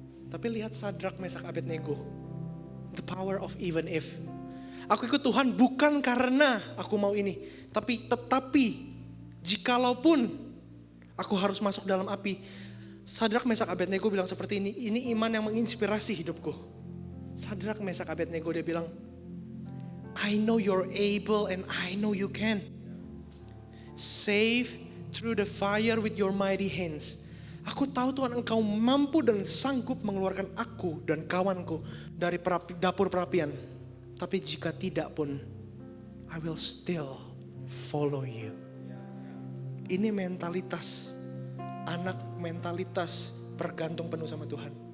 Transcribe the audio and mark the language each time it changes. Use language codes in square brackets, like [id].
[id] Tapi lihat Sadrak, Mesak, Abednego. [en] The power of even if. [id] Aku ikut Tuhan bukan karena aku mau ini. Tetapi jikalaupun aku harus masuk dalam api. Sadrak, Mesak, Abednego bilang seperti ini. Ini iman yang menginspirasi hidupku. [en] Sadrak, Mesak, Abednego [id] dia bilang, [en] I know you're able and I know you can. Save through the fire with your mighty hands. [id] Aku tahu Tuhan Engkau mampu dan sanggup mengeluarkan aku dan kawanku dari dapur perapian. Tapi jika tidak pun, [en] I will still follow you. [id] Ini mentalitas anak, mentalitas bergantung penuh sama Tuhan.